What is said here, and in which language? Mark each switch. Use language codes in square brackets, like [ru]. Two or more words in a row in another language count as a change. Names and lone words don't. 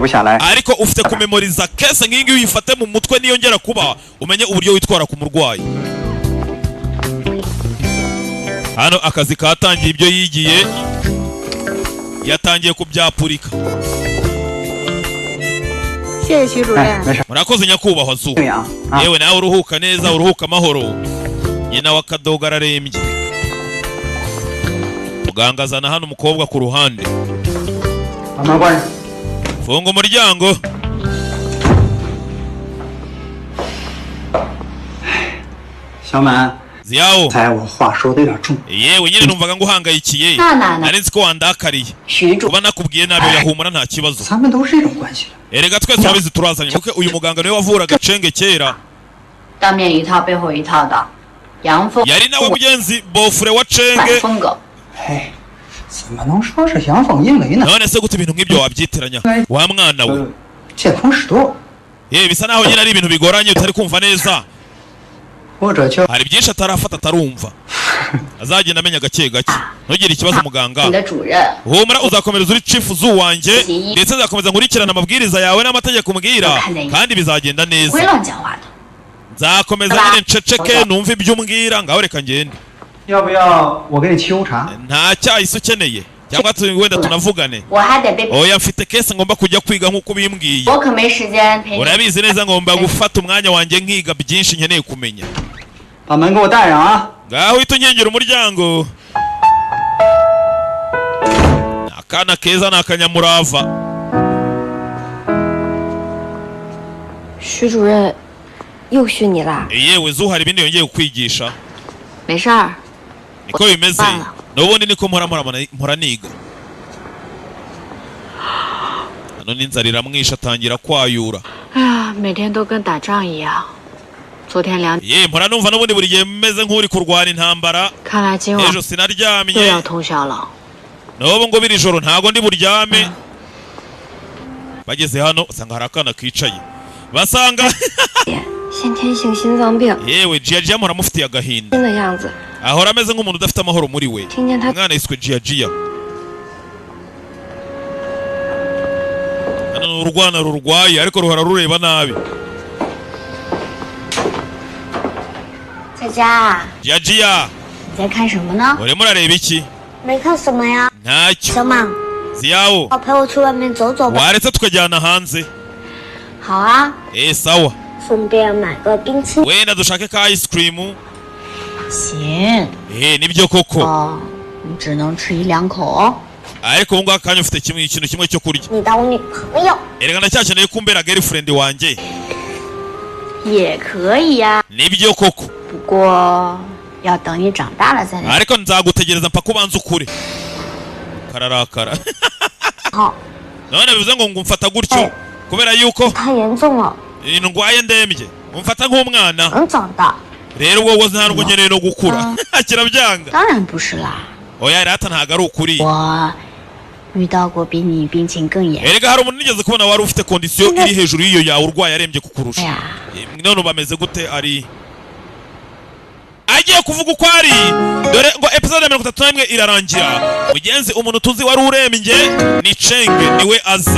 [rw] Ariko ufite kumemoriza kese nk'ingi uyifate mu mutwe niyongera kuba umenye uburyo witwara ku murwayi. Hano akazi katangiye ibyo yigiye. Yatangiye kubyapurika. [zh] 谢谢徐主任。没事。 [rw] murakoze nyakubahwa Zu. Yewe nawe uruhuka neza, uruhuka amahoro. Nyina wa Kadogo ararembye. Muganga azana hano umukobwa ku ruhande. Funga umuryango. Ziao. [zh] 才我话说的有点重。 [rw] Yewe nyine numvaga ngo uhangayikiye. Nari nzi ko wandakariye. Kuba nakubwiye nabi yahumura nta kibazo. [zh] 咱们都是这种关系。 [rw] Erega twese turabizi turazanye kuko uyu muganga niwe wavuraga Chenge kera. [zh] 当面一套背后一套的，杨峰 [rw] Yari nawe mugenzi bofure wa Chenge. [zh] 风格。哎，怎么能说是阳奉阴违呢？ [rw] None se gute ibintu nk'ibyo wabyitiranya? Wa mwana we. [zh] 见风使舵。 [rw] Bisa naho nyine ari ibintu bigoranye utari kumva neza. [zh] 或者就 [rw] hari byinshi atarafata atarumva. Azagenda amenya gake gake. Ntugire ikibazo muganga. Humura uzakomereza uri chief Zu wanjye ndetse nzakomeza nkurikirana amabwiriza yawe n'amategeko umbwira kandi bizagenda neza. Nzakomeza nyine nceceke numva ibyo umbwira ngaho reka ngende. [zh] 要不要我给你沏壶茶？ [rw] Nta cyahise ukeneye cyangwa wenda tunavugane. Oya mfite kese ngomba kujya kwiga nk'uko bimbwiye. Urabizi neza ngomba gufata umwanya wanjye nkiga byinshi nkeneye kumenya. [zh] 把门给我带上啊！ [rw] ngaho uhita unkingera umuryango. Akana keza ni akanyamurava. [zh] 徐主任又训你啦？ [rw] Yewe Zu hari ibindi yongeye kukwigisha. [zh] 没事儿。 [rw] Niko bimeze. Nubundi niko mpora niga. Hano n'inzara iramwisha atangira kwayura. [zh] 哎呀，每天都跟打仗一样。昨天2点。 [rw] mpora numva n'ubundi buri gihe meze nk'uri kurwana intambara. [zh] 看来今晚 [rw] ejo sinaryamye [zh] 又要通宵了。 [rw] n'ubu ngo biri joro ntago ndi buryame. Bageze hano usanga hari akana kicaye. Basanga [zh] 先天性心脏病。 [rw] yewe Gia mpora mufitiye agahinda. [zh] 新的样子。 [rw] ahora ameze nk'umuntu udafite amahoro muri we. Umwana yiswe Gia. Hano urwana rurwaye ariko ruhora rureba nabi. [zh] 在家。 Gia，你在看什么呢？ [rw] urimo urareba iki? [zh] 没看什么呀。 [rw] ntacyo. [zh] 小马， Ziao，陪我去外面走走吧。 [rw] waretse tukajyana hanze? [zh] 好啊。 [rw] sawa. [zh] 顺便买个冰淇淋。 [rw] wenda dushake ka [en] ice cream. [zh] 行。 [rw] nibyo koko. [zh] 哦，你只能吃1-2口。 [rw] ariko ubu ngubu akanya ufite ikintu kimwe cyo kurya. [zh] 你当我女朋友。 [rw] erega ndacyakeneye kumbera girlfriend wanjye. [zh] 也可以呀。 [rw] nibyo koko. [zh] 不过要等你长大了再来。 [rw] ariko nzagutegereza mpaka ubanza ukure. Kararakara. [zh] 好。 [rw] none bivuze ngo ngumfata gutyo kubera yuko [zh] 太严重了。 [rw] ndwaye ndembye. umfata nk'umwana. [zh] 能长大。 [rw] rero ubwo wowe nta nubwo nkeneye no gukura. kirabyanga. [zh] 当然不是啦。 [rw] oya rata ntago ari ukuri. [zh] 我遇到过比你病情更严。 [rw] erega hari umuntu nigeze kubona wari ufite kondisiyo iri hejuru y'iyo yawe urwaye arembye kukurusha. none bameze gute ari agiye kuvuga uko ari. dore ngo episode ya 31 irarangira. mugenzi umuntu tuzi wari urembye ni Chenge niwe azi.